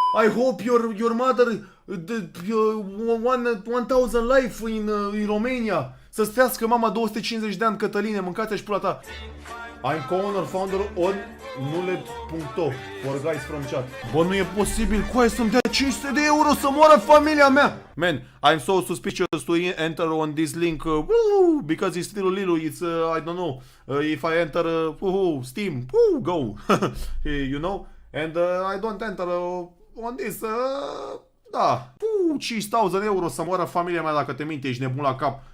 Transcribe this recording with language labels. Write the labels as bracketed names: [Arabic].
[English] I hope your mother 1000 life in Romania. [Romanian] Să-ți trească mama 250 de ani, Cătăline, mâncați-și pula ta. [English] I'm co-owner, founder on nuled.to for guys from chat. [Romanian] Bă, nu e posibil, coaie, să-mi dea 500 de euro să moară familia mea. [English] Man, I'm so suspicious to enter on this link because it's still little, it's, I don't know, if I enter Steam, go, you know, and I don't enter on this, [Romanian] da, 5.000 euro să moară familia mea dacă te minte, ești nebun la cap.